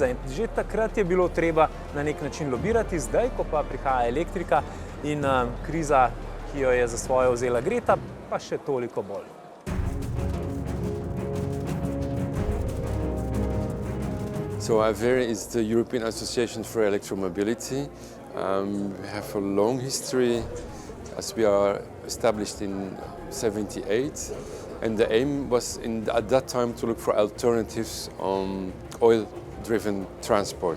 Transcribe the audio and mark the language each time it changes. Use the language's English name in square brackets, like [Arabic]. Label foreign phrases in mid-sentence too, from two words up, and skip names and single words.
[Slovenian] In že takrat je bilo treba na nek način lobirati, zdaj, ko pa prihaja elektrika in kriza, ki jo je za svojo vzela Greta, pa še toliko bolj. [English] So Avtor is the European Association for Electromobility. We have a long history as we are established in 1978, and the aim was at that time to look for alternatives on oil-driven transport.